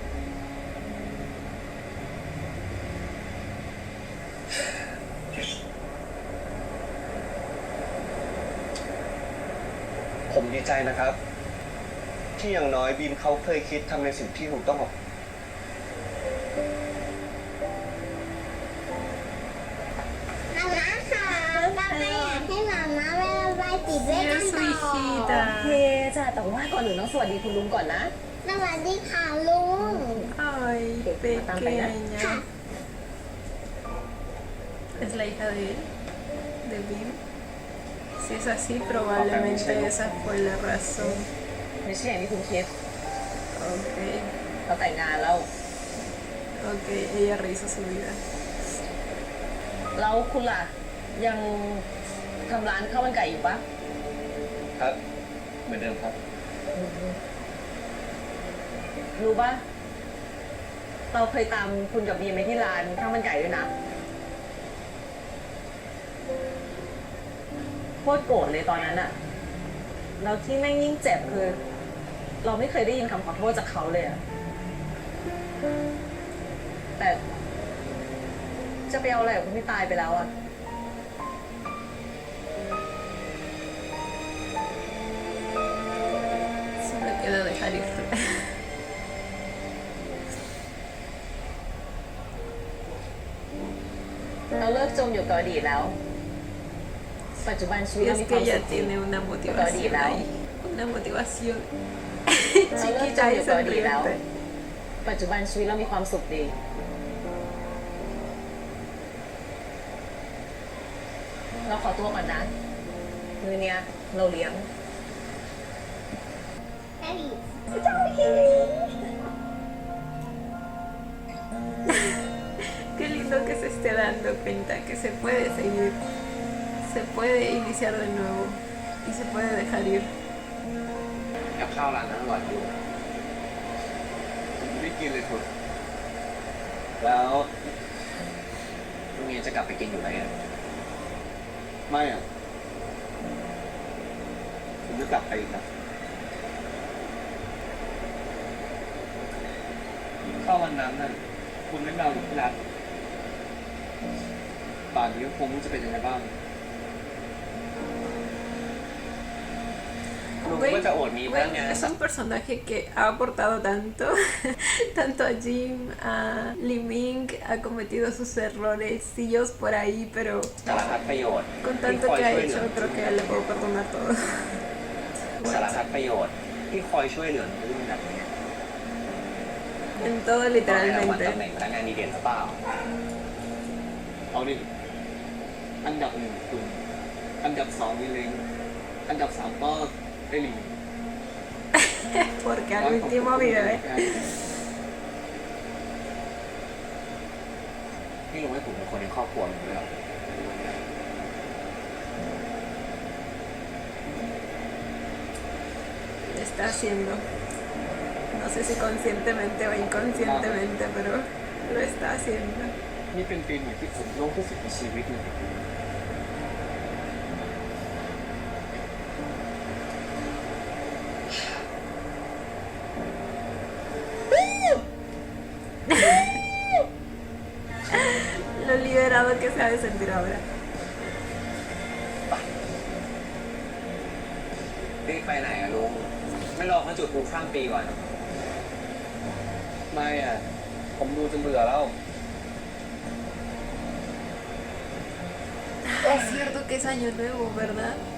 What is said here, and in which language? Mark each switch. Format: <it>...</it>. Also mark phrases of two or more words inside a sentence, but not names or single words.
<th>ผมดีใจนะครับ ที่อย่างน้อยบีมเขาเคยคิดทำในสิ่งที่ถูกต้องกับ มาม่าค่ะเราไปอยากให้มาม่าไประบายสีด้วยกัน</th> <es>Sí,</es> <th>ต่</th> <es>es su</es> <th>อ</th> <es>hijita.</es> <th>โอเคจ้ะแต่ว่าก่อนอื่นต้องสวัสดีคุณลุงก่อนนะ สวัสดีค่ะลุง</th> <es>Ay, pequeña. Ja. Es la hija de Bim. Si es así, probablemente esa fue la razón.</es> <th>ไม่ใช่อย่างที่คุณคิด</th> <es>Ok,</es> <th>เราแต่งงานแล้ว</th> <es>ok, ella rehizo su vida.</es> <th>แล้วคุณล่ะ ยังทำร้านข้าวมันไก่อยู่ปะ ครับ เหมือนเดิมครับ รู้ปะเราเคยตามคุณกับบีมไปที่ร้านข้าวมันไก่ด้วยนะโคตรโกรธเลยตอนนั้นอะแล้วที่แม่งยิ่งเจ็บคือ เราไม่เคยได้ยินคำขอโทษจากเขาเลยอะแต่จะไปเอาอะไรกับคนที่ตายไปแล้วอะ</th> <es>Solo queda dejar ir.</es> <th>เราเลิกจมอยู่กับอดีตแล้ว ปัจจุบันชีวิต</th> <es>Y</es> <th>เรา</th> <es>es</es> <th>มีความ</th> <es>que</es> <th>สุ</th> <es>ella</es> <th>ขดี</th> <es>tiene una motivación ahí. Una motivación</es> <th>เราเลิกจ</th> <es>chiquita</es> <th>มอ</th> <es>y</es> <th>ยู่กับอดีตแล้ว</th> <es>sonriente.</es> <th>ปัจจุบันชีวิตเรามีความสุขดี เราขอตัวก่อนนะ มื้อเนี้ยเราเลี้ยง</th> <es>Qué lindo que se esté dando cuenta que se puede seguir, se puede iniciar de nuevo y se puede dejar ir.</es> <th>กับข้าวร้านนั้นอร่อยอยู่ไม่กินเลยคุณแล้ว จะกลับไปกินอยู่ไหมอะ ไม่อ่ะผมจะกลับไปอีกนะถ้าวันนั้นน่ะคุณไม่มาอยู่ที่ร้านป่านนี้คงไม่รู้จะเป็นยังไงบ้าง ลุง</th> <es>Güey,</es> <th>ก็จะอดมีบ้างไง</th> <es>es un personaje que ha aportado tanto, tanto a Jim, a Li Ming, ha cometido sus errorecillos por ahí, pero</es> <th>สารพัดประโยชน์</th> <es>con</es> <th>ที่</th> <es>tanto</es> <th>คอย</th> <es>que ha</es> <th>ช่วยเหลื</th> <es>hecho,</es> <th>อ</th> <es>creo que a él le puedo perdonar todo.</es> <th>สารพัดประโยชน์ที่คอยช่วยเหลือรุ่นแบบนี้</th> <es>En todo</es> <th>ต้องให้รางวัล</th> <es>literalmente.</es> <th>ตำแหน่งพนักงานดีเด่นหรือเปล่า เอาดิอันดับหนึ่งคุณ อันดับสองวิเลงอันดับสามก็ไอหลิง</th> <es>Porque al último video,</es> <th>นี่ลุงให้ผมเป็นคนในครอบครัวลุงด้วยเหรอ</th> <es>está haciendo. No sé si conscientemente o inconscientemente, pero lo está haciendo.</es> <th>นี่เป็นปีใหม่ที่ผมโล่งที่สุดในชีวิตเลย</th> <es>Lo liberado que se ha de sentir ahora.</es> <th>รีบไปไหนอะลุง ไม่รอเขาจุดพลุข้ามปีก่อน ไม่อ่ะ ผมดูจนเบื่อแล้ว</th> <es>Es cierto que es año nuevo, ¿verdad?</es>